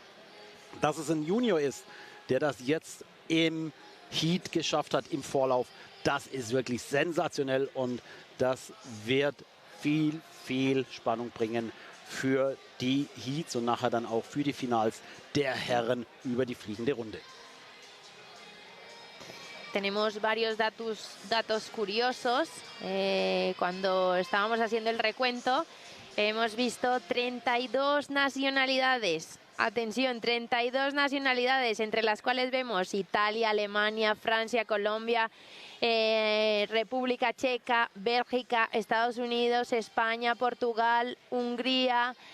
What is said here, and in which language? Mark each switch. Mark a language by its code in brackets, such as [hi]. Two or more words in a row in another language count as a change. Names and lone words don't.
[de] Dass es ein Junior ist, der das jetzt im Heat geschafft hat, im Vorlauf, das ist wirklich sensationell, und das wird viel Spannung bringen für die Heats und nachher dann auch für die Finals der Herren über die fliegende Runde. [es] Tenemos varios datos curiosos. Cuando estábamos haciendo el recuento, hemos visto 32 nacionalidades. Atención, 32 nacionalidades, entre las cuales vemos Italia, Alemania, Francia, Colombia, República Checa, Bélgica, Estados Unidos, España, Portugal, Hungría,